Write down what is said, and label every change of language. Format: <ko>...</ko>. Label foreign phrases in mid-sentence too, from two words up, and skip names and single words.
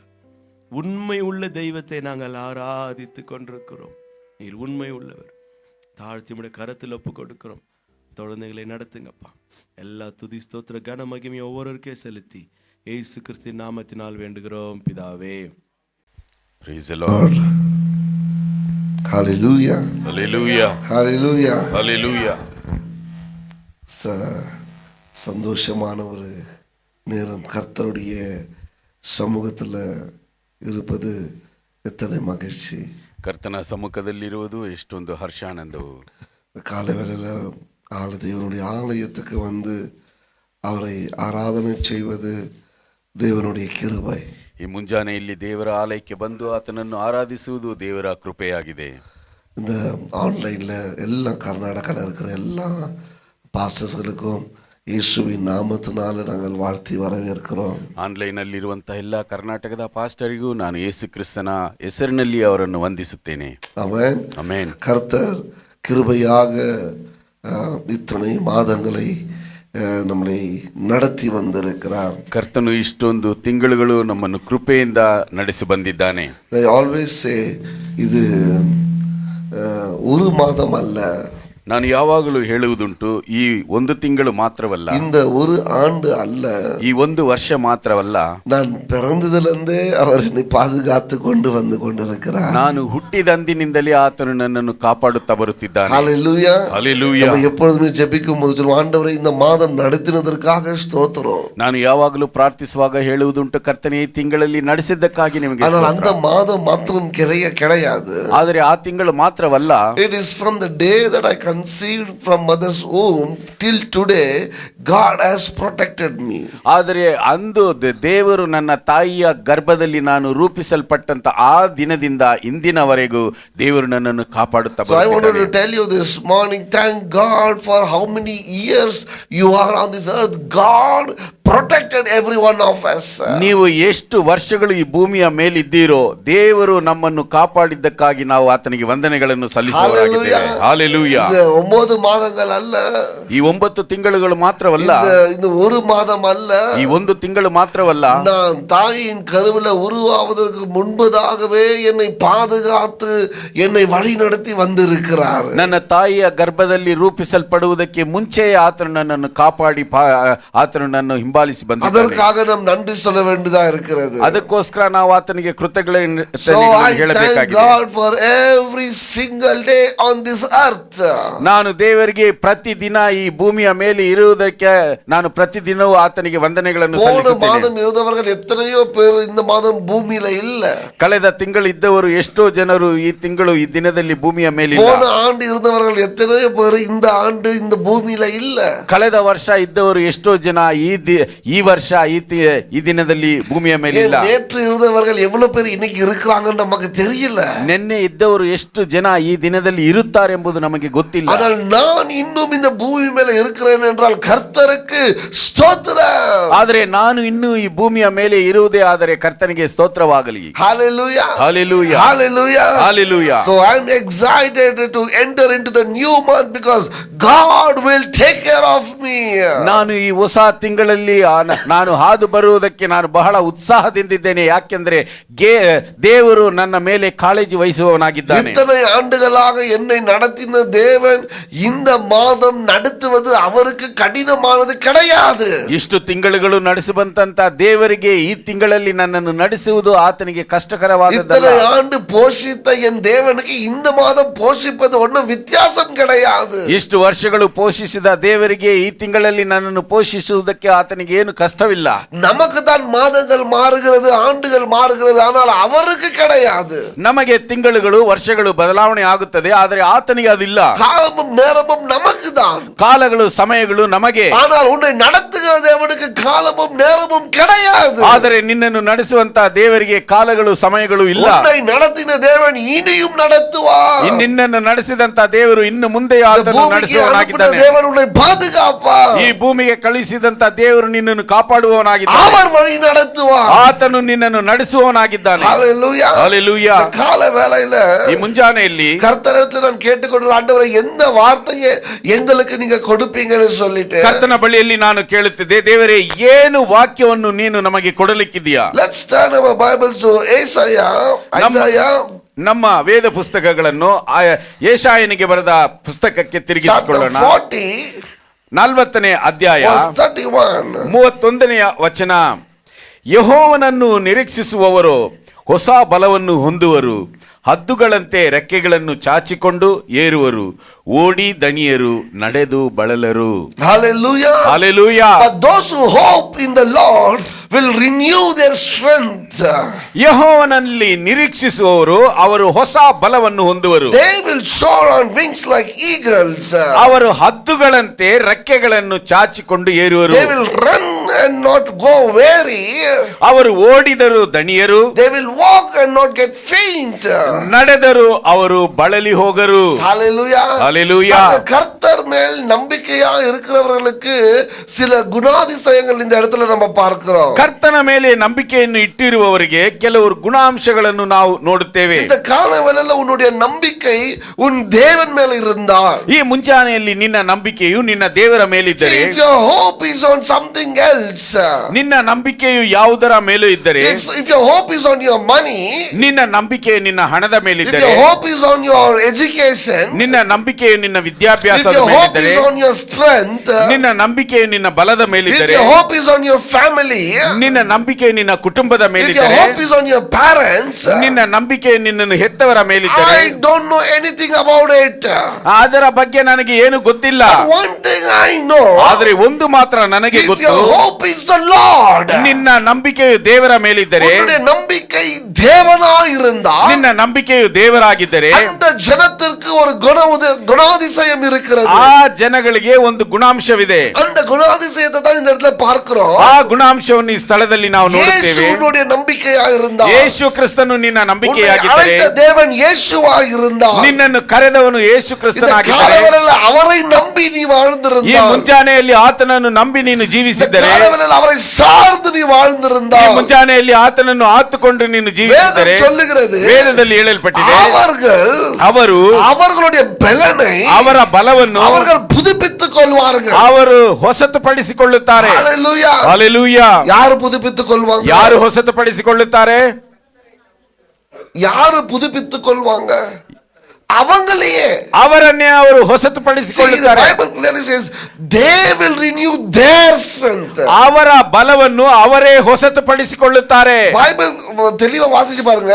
<ta>உண்மை உள்ள தெய்வத்தை நாங்கள் ஆராதித்து கொண்டிருக்கிறோம். நீர் உண்மை உள்ளவர். தாழ்த்தி உம்முடைய கரத்தில் ஒப்பு கொடுக்கிறோம். தொடர்ந்து எங்களை நடத்துங்கப்பா. எல்லா துதி ஸ்தோத்திர கன மகிமையை ஒவ்வொருவருக்கே செலுத்தி இயேசு கிறிஸ்துவின் நாமத்தினால் வேண்டுகிறோம் பிதாவே.</ta> <en>Praise the Lord. Hallelujah. Hallelujah. Hallelujah. Hallelujah.</en> <ta>சந்தோஷமான ஒரு நேரம் கர்த்தருடைய சமூகத்தில் இருப்பது எத்தனை மகிழ்ச்சி.</ta> <kn>ಕರ್ತನ ಸಮ್ಮುಖದಲ್ಲಿರುವುದು ಎಷ್ಟೊಂದು ಹರ್ಷಾನಂದವು.</kn> <ta>காலவேளையில் தேவனுடைய ஆலயத்துக்கு வந்து அவரை ஆராதனை செய்வது ದೇವನುடைய கிருபை.</ta> <kn>ಈ ಮುಂಜಾನೆಯಲ್ಲಿ ದೇವರ ಆಲಯಕ್ಕೆ ಬಂದು ಆತನನ್ನು ಆರಾಧಿಸುವುದು ದೇವರ ಕೃಪೆಯಾಗಿದೆ.</kn> <ta>இந்த ஆன்லைனில் எல்லா கர்நாடகாவில் இருக்கிற எல்லா பாஸ்டர்ஸ்களுக்கும் ಯೇಸುವಿನ ನಾಮத்தினால நாங்கள் வாழ்த்தி வரவேற்கிறோம்.</ta> <kn>ಆನ್ಲೈನ್ನಲ್ಲಿರುವಂತಹ ಎಲ್ಲ ಕರ್ನಾಟಕದ ಪಾಸ್ಟರಿಗೂ ನಾನು ಯೇಸು ಕ್ರಿಸ್ತನ ಹೆಸರಿನಲ್ಲಿ ಅವರನ್ನು ವಂದಿಸುತ್ತೇನೆ. ಆಮೆನ್. ಆಮೆನ್.</kn> <ta>கர்த்தர் கிருபையாக இத்தனை மாதங்களை நம்மளை நடத்தி வந்திருக்கிறார்.</ta> <kn>ಕರ್ತನು ಇಷ್ಟೊಂದು ತಿಂಗಳುಗಳು ನಮ್ಮನ್ನು ಕೃಪೆಯಿಂದ ನಡೆಸಿ ಬಂದಿದ್ದಾನೆ.</kn> <en>I always say</en> <ta>ಇದು ஒரு மாதம் அல்ல.</ta> <kn>ನಾನು ಯಾವಾಗಲೂ ಹೇಳುವುದುಂಟು, ಈ ಒಂದು ತಿಂಗಳು ಮಾತ್ರವಲ್ಲ,</kn> <ta>இந்த ஒரு ஆண்டு அல்ல,</ta> <kn>ಈ ಒಂದು ವರ್ಷ ಮಾತ್ರವಲ್ಲ,</kn> <ta>நான் பிறந்ததிலிருந்தே அவர் என்னை பாதுகாத்து கொண்டு வந்து கொண்டிருக்கிறார்.</ta> <kn>ನಾನು ಹುಟ್ಟಿದಂದಿನಿಂದಲೇ ಆತನು ನನ್ನನ್ನು ಕಾಪಾಡುತ್ತಾ ಬರುತ್ತಿದ್ದಾನೆ.</kn> <ta>ஹalleluya. ஹalleluya. நம்ம எப்பொழுதுமே ஜெபிக்கும் போது சொல்லுவோம், ஆண்டவரே இந்த மாதம் நடத்தினதற்காக ஸ்தோத்திரம்.</ta> <kn>ನಾನು ಯಾವಾಗಲೂ ಪ್ರಾರ್ಥಿಸುವಾಗ ಹೇಳುವುದುಂಟು, ಕರ್ತನೇ ಈ ತಿಂಗಳಲ್ಲಿ ನಡೆಸಿದ್ದಕ್ಕಾಗಿ ನಿಮಗೆ ಸ್ತೋತ್ರ.</kn> <ta>ஆனால் அந்த மாதம் மாத்திரம் கிடையாது.</ta> <kn>ಆದರೆ ಆ ತಿಂಗಳು ಮಾತ್ರವಲ್ಲ,</kn> <en>it is from the day that I conceived from mother's womb till today, God has protected me.</en> <kn>ಆದರೆ ಅಂದು ದೇವರು ನನ್ನ ತಾಯಿಯ ಗರ್ಭದಲ್ಲಿ ನಾನು ರೂಪಿಸಲ್ಪಟ್ಟಂತ ಆ ದಿನದಿಂದ ಇಂದಿನವರೆಗೂ ದೇವರು ನನ್ನನ್ನು ಕಾಪಾಡುತ್ತಾ</kn> <en>So I wanted to</en> <kn>ಬರುತ್ತಿದ್ದಾನೆ.</kn> <en>tell you this morning, thank God for how many years you are on this earth. God protected every one of us.</en> <kn>ನೀವು ಎಷ್ಟು ವರ್ಷಗಳು ಈ ಭೂಮಿಯ ಮೇಲಿದ್ದೀರೋ ದೇವರು ನಮ್ಮನ್ನು ಕಾಪಾಡಿದ್ದಕ್ಕಾಗಿ ನಾವು ಆತನಿಗೆ ವಂದನೆಗಳನ್ನು ಸಲ್ಲಿಸುವವರಾಗಿದ್ದೇವೆ. Hallelujah. ಹಲ್ಲೆಲೂಯಾ.</kn> <ta>இந்த 9 மாதங்கள் அல்ல,</ta> <kn>ಈ 9 ತಿಂಗಳುಗಳು ಮಾತ್ರವಲ್ಲ,</kn> <ta>இந்த ஒரு மாதம் அல்ல,</ta> <kn>ಈ 1 ತಿಂಗಳು ಮಾತ್ರವಲ್ಲ,</kn> <ta>நான் தாயின் கருவில உருவாவதற்கு முன்பதாகவே என்னை பாதுகாத்து என்னை வழி நடத்தி வந்திருக்கிறார்.</ta> <kn>ನನ್ನ ತಾಯಿಯ ಗರ್ಭದಲ್ಲಿ ರೂಪಿಸಲ್ಪಡುವುದಕ್ಕೆ ಮುಂಚೆಯೇ ಆತನು ನನ್ನನ್ನು ಕಾಪಾಡಿ ಆತನು ನನ್ನನ್ನು ಹಿಂಬಾಲಿಸಿ ಬಂದಿದ್ದಾನೆ.</kn> <ta>அதற்காக நாம் நன்றி சொல்ல வேண்டியதா இருக்கிறது.</ta> <kn>ಅದಕ್ಕೋಸ್ಕರ ನಾವು ಆತನಿಗೆ ಕೃತಜ್ಞತೆಗಳನ್ನು</kn> <en>So I thank</en> <kn>ಹೇಳಬೇಕಾಗಿದೆ.</kn> <en>God for every single day on this earth.</en> <kn>ನಾನು ದೇವರಿಗೆ ಪ್ರತಿದಿನ ಈ ಭೂಮಿಯ ಮೇಲೆ ಇರುವುದಕ್ಕೆ ನಾನು ಪ್ರತಿದಿನವೂ ಆತನಿಗೆ ವಂದನೆಗಳನ್ನು</kn> <ta>போன</ta> <kn>ಸಲ್ಲಿಸುತ್ತೇನೆ.</kn> <ta>மாதம் இருந்தவர்கள் எத்தனையோ பேர் இந்த மாதம் பூமியில இல்ல.</ta> <kn>ಕಳೆದ ತಿಂಗಳು ಇದ್ದವರು ಎಷ್ಟೋ ಜನರು ಈ ತಿಂಗಳು ಈ ದಿನದಲ್ಲಿ ಭೂಮಿಯ ಮೇಲೆ ಇಲ್ಲ.</kn> <ta>போன ஆண்டு இருந்தவர்கள் எத்தனையோ பேர் இந்த ஆண்டு இந்த பூமியில இல்ல.</ta> <kn>ಕಳೆದ ವರ್ಷ ಇದ್ದವರು ಎಷ್ಟೋ ಜನ ಈ ವರ್ಷ ಈ ದಿನದಲ್ಲಿ ಭೂಮಿಯ ಮೇಲೆ ಇಲ್ಲ.</kn> <ta>நேற்று இருந்தவர்கள் எவ்வளவு பேர் இன்னைக்கு இருக்கிறாங்கன்னு நமக்கு தெரியல.</ta> <kn>ನಿನ್ನೆ ಇದ್ದವರು ಎಷ್ಟು ಜನ ಈ ದಿನದಲ್ಲಿ ಇರುತ್ತಾರೆ ಎಂಬುದು ನಮಗೆ ಗೊತ್ತಿಲ್ಲ.</kn> <ta>ஆனால் நான் இன்னும் இந்த பூமி மேல இருக்கிறேன் என்றால் கர்த்தருக்கு ஸ்தோத்திரம்.</ta> <kn>ಆದರೆ ನಾನು ಇನ್ನೂ ಈ ಭೂಮಿಯ ಮೇಲೆ ಇರುವುದೇ ಆದರೆ ಕರ್ತನಿಗೆ ಸ್ತೋತ್ರವಾಗಲಿ.</kn> <en>Hallelujah. Hallelujah. Hallelujah. Hallelujah. So I'm excited to enter into the new month because God will take care of me.</en> <kn>ನಾನು ಈ ಹೊಸ ತಿಂಗಳಲ್ಲಿ ನಾನು ಹಾದು ಬರುವುದಕ್ಕೆ ನಾನು ಬಹಳ ಉತ್ಸಾಹದಿಂದಿದ್ದೇನೆ. ಯಾಕೆಂದ್ರೆ ದೇವರು ನನ್ನ ಮೇಲೆ ಕಾಳಜಿ ವಹಿಸುವವನಾಗಿದ್ದಾನೆ.</kn> <ta>இத்தனை ஆண்டுகளாக என்னை நடத்தின தேவன் இந்த மாதம் நடத்துவது அவருக்கு கடினமானது கிடையாது.</ta> <kn>ಇಷ್ಟು ತಿಂಗಳುಗಳು ನಡೆಸುವಂತ ದೇವರಿಗೆ ಈ ತಿಂಗಳಲ್ಲಿ ನನ್ನನ್ನು ನಡೆಸುವುದು ಆತನಿಗೆ ಕಷ್ಟಕರವಾದದ್ದಲ್ಲ.</kn> <ta>இத்தனை ஆண்டு போஷித்த என் தேவனுக்கு இந்த மாதம் போஷிப்பது ஒன்றும் வித்தியாசம் கிடையாது.</ta> <kn>ಇಷ್ಟು ವರ್ಷಗಳು ಪೋಷಿಸಿದ ದೇವರಿಗೆ ಈ ತಿಂಗಳಲ್ಲಿ ನನ್ನನ್ನು ಪೋಷಿಸುವುದಕ್ಕೆ ಆತನಿಗೆ ಏನು ಕಷ್ಟವಿಲ್ಲ.</kn> <ta>நமக்கு தான் மாதங்கள் மாறுகிறது, ஆண்டுகள் மாறுகிறது, ஆனால் அவருக்கு கிடையாது.</ta> <kn>ನಮಗೆ ತಿಂಗಳುಗಳು ವರ್ಷಗಳು ಬದಲಾವಣೆ ಆಗುತ್ತದೆ, ಆದರೆ ಆತನಿಗೆ ಅದಿಲ್ಲ.</kn> <ta>காலமும் நேரமும் நமக்கு தான்,</ta> <kn>ಕಾಲಗಳು ಸಮಯಗಳು ನಮಗೆ.</kn> <ta>ஆனால் உன்னை நடத்துகிற தேவனுக்கு காலமும் நேரமும் கிடையாது.</ta> <kn>ಆದರೆ ನಿನ್ನನ್ನು ನಡೆಸುವಂತ ದೇವರಿಗೆ ಕಾಲಗಳು ಸಮಯಗಳು ಇಲ್ಲ.</kn> <ta>உன்னை நடத்தின தேவன் இனியும் நடத்துவார்.</ta> <kn>ನಿನ್ನನ್ನು ನಡೆಸಿದಂತ ದೇವರು ಇನ್ನು ಮುಂದೆ ಆತನು ನಡೆಸುವವನಾಗಿದ್ದಾನೆ.</kn> <ta>தேவன் உன்னை பாதுகாப்பார்.</ta> <kn>ಈ ಭೂಮಿಗೆ ಕಳುಹಿಸಿದಂತ ದೇವರು ನಿನ್ನನ್ನು ಕಾಪಾಡುವವನಾಗಿದ್ದಾನೆ.</kn> <ta>அவர் வழி நடத்துவார்.</ta> <kn>ಆತನು ನಿನ್ನನ್ನು ನಡೆಸುವವನಾಗಿದ್ದಾನೆ.</kn> <ta>ஹalleluya. ஹalleluya. கால வேளையில</ta> <kn>ಈ ಮುಂಜಾನೆಯಲ್ಲಿ</kn> <ta>கர்த்தரிடத்தில் நான் கேட்டுக்கொண்டு, ஆண்டவரே எந்த வார்த்தையை எங்களுக்கு நீங்க கொடுப்பீங்கன்னு சொல்லிட்டு</ta> <kn>ಕರ್ತನ ಬಳಿಯಲ್ಲಿ ನಾನು ಕೇಳುತ್ತಿದ್ದೆ, ದೇವರೇ ಏನು ವಾಕ್ಯವನ್ನು ನೀನು ನಮಗೆ ಕೊಡಲಿಕ್ಕಿದೆಯಾ?</kn> <en>Let's turn our Bibles to Isaiah.</en> <kn>ನಮ್ಮ ವೇದ ಪುಸ್ತಕಗಳನ್ನು ಯೆಶಾಯನಿಗೆ ಬರೆದ ಪುಸ್ತಕಕ್ಕೆ ತಿರುಗಿಸಿಕೊಳ್ಳೋಣ. 40 ಅಧ್ಯಾಯ 31 31ನೇ ವಚನ. ಯೆಹೋವನನ್ನು ನಿರೀಕ್ಷಿಸುವವರು ಹೊಸ ಬಲವನ್ನು ಹೊಂದುವರು, ಹದ್ದುಗಳಂತೆ ರೆಕ್ಕೆಗಳನ್ನು ಚಾಚಿಕೊಂಡು ಏರುವರು, ಓಡಿ ದಣಿಯರು, ನಡೆದು ಬಳಲರು.</kn> <en>Hallelujah. Hallelujah. But those who hope in the Lord will renew their strength.</en> <kn>ಯೆಹೋವನಲ್ಲಿ ನಿರೀಕ್ಷಿಸುವವರು ಅವರು ಹೊಸ ಬಲವನ್ನು ಹೊಂದುವರು.</kn> <en>They will soar on wings like eagles.</en> <kn>ಅವರು ಹದ್ದುಗಳಂತೆ ರೆಕ್ಕೆಗಳನ್ನು ಚಾಚಿಕೊಂಡು ಏರುವರು.</kn> <en>They will run and not go weary.</en> <kn>ಅವರು ಓಡಿದರು ದಣಿಯರು.</kn> <en>They will walk and not get faint.</en> <kn>ನಡೆದರು ಅವರು ಬಳಲಿ ಹೋಗರು.</kn> <ta>Hallelujah. Hallelujah. கர்த்தர் மேல் நம்பிக்கையா இருக்கிறவர்களுக்கு சில குணாதிசயங்கள் இந்த இடத்துல நம்ம பார்க்கிறோம்.</ta> <kn>ಕರ್ತನ ಮೇಲೆ ನಂಬಿಕೆಯನ್ನು ಇಟ್ಟಿರುವವರಿಗೆ ಕೆಲವು ಗುಣಾಂಶಗಳನ್ನು ನಾವು ನೋಡುತ್ತೇವೆ.</kn> <ta>இந்த காலவெளியில உன்னுடைய நம்பிக்கை உன் தேவன் மேல இருந்தால்,</ta> <kn>ಈ ಮುಂಜಾನೆಯಲ್ಲಿ ನಿನ್ನ ನಂಬಿಕೆಯು ನಿನ್ನ ದೇವರ ಮೇಲಿದ್ದರೆ,</kn> <en>if your hope is on something else,</en> <kn>ನಿನ್ನ ನಂಬಿಕೆಯು ಯಾವುದರ ಮೇಲೂ ಇದ್ದರೆ,</kn> <en>if your hope is on your money,</en> <kn>ನಿನ್ನ ನಂಬಿಕೆಯು ನಿನ್ನ ಹಣದ</kn> <en>if</en> <kn>ಮೇಲಿದ್ದರೆ,</kn> <en>your hope is on your education,</en> <kn>ನಿನ್ನ ನಂಬಿಕೆಯು ನಿನ್ನ</kn> <en>if</en> <kn>ವಿದ್ಯಾಭ್ಯಾಸದ</kn> <en>your hope</en> <kn>ಮೇಲಿದ್ದರೆ,</kn> <en>is on your strength,</en> <kn>ನಿನ್ನ ನಂಬಿಕೆಯು ನಿನ್ನ ಬಲದ</kn> <en>if</en> <kn>ಮೇಲಿದ್ದರೆ,</kn> <en>your hope is on your family,</en> <kn>ನಿನ್ನ ನಂಬಿಕೆಯು ನಿನ್ನ ಕುಟುಂಬದ</kn> <en>if your</en> <kn>ಮೇಲಿದ್ದರೆ,</kn> <en>hope is on your parents,</en> <kn>ನಿನ್ನ ನಂಬಿಕೆಯು ನಿನ್ನನ್ನು ಹೆತ್ತವರ ಮೇಲಿದ್ದರೆ,</kn> <en>I don't know anything about it.</en> <kn>ಅದರ ಬಗ್ಗೆ ನನಗೆ ಏನು ಗೊತ್ತಿಲ್ಲ.</kn> <en>But one thing I know,</en> <kn>ಆದರೆ ಒಂದು ಮಾತ್ರ ನನಗೆ</kn> <en>if</en> <kn>ಗೊತ್ತು,</kn> <en>your hope hope is the Lord.</en> <kn>ನಿನ್ನ ನಂಬಿಕೆಯು ದೇವರ ಮೇಲಿದ್ದರೆ,</kn> <ta>உன்னுடைய நம்பிக்கை தேவனாய் இருந்தால்,</ta> <kn>ನಿನ್ನ ನಂಬಿಕೆಯು ದೇವರಾಗಿದ್ದರೆ,</kn> <ta>அந்த ஜனத்திற்கு ஒரு குணாதிசயம் இருக்கிறது.</ta> <kn>ಆ ಜನಗಳಿಗೆ ಒಂದು ಗುಣಾಂಶವಿದೆ.</kn> <ta>அந்த குணாதிசயத்தை தான் இந்த இடத்துல பார்க்கிறோம்.</ta> <kn>ಆ ಗುಣಾಂಶವನ್ನು ಈ ಸ್ಥಳದಲ್ಲಿ ನಾವು ನೋಡುತ್ತೇವೆ.</kn> <ta>ಯೇಸುವಿனுடைய ನಂಬಿಕೆಯಾய் இருந்தால்,</ta> <kn>ಯೇಸು ಕ್ರಿಸ್ತನು ನಿನ್ನ ನಂಬಿಕೆಯಾಗಿದ್ದರೆ,</kn> <ta>தேவன் இயேசுவாய் இருந்தால்,</ta> <kn>ನಿನ್ನನ್ನು ಕರೆದವನು ಯೇಸು ಕ್ರಿಸ್ತನಾಗಿದ್ದರೆ,</kn> <ta>அவரை நம்பி நீ வாழ்ந்திருந்தால்,</ta> <kn>ಈ ಮುಂಜಾನೆಯಲ್ಲಿ ಆತನನ್ನು ನಂಬಿ ನೀನು ಜೀವಿಸಿದ್ದರೆ,</kn> <ta>அவரை சார்ந்து நீ</ta> <kn>ಈ</kn> <ta>வாழ்ந்திருந்தால்,</ta> <kn>ಮುಂಜಾನೆಯಲ್ಲಿ ಆತನನ್ನು ಆತುಕೊಂಡು ನೀನು ಜೀವಿಸಿದರೆ,</kn> <ta>சொல்லுகிறது,</ta> <kn>ವೇದದಲ್ಲಿ ಹೇಳಲ್ಪಟ್ಟಿದೆ, ಅವರು</kn> <ta>அவர்களுடைய பலனை,</ta> <kn>ಅವರ ಬಲವನ್ನು</kn> <ta>அவர்கள் புதுப்பித்துக் கொள்வார்கள்.</ta> <kn>ಅವರು ಹೊಸತುಪಡಿಸಿಕೊಳ್ಳುತ್ತಾರೆ.</kn> <ta>ஹalleluya.</ta> <kn>ಹಲ್ಲೆಲೂಯಾ.</kn> <ta>யாரு புதுப்பித்துக் கொள்வாங்க?</ta> <kn>ಯಾರು ಹೊಸತುಪಡಿಸಿಕೊಳ್ಳುತ್ತಾರೆ?</kn> <ta>யாரு புதுப்பித்துக் கொள்வாங்க? அவங்களையே,</ta> <kn>ಅವರನ್ನೇ ಅವರು</kn> <en>See, the</en> <kn>ಹೊಸತುಪಡಿಸಿಕೊಳ್ಳುತ್ತಾರೆ.</kn> <en>Bible clearly says they will renew their strength.</en> <kn>ಅವರ ಬಲವನ್ನು ಅವರೇ ಹೊಸತುಪಡಿಸಿಕೊಳ್ಳುತ್ತಾರೆ.</kn> <ta>பைபிள் தெளிவா வாசிச்சு பாருங்க.</ta>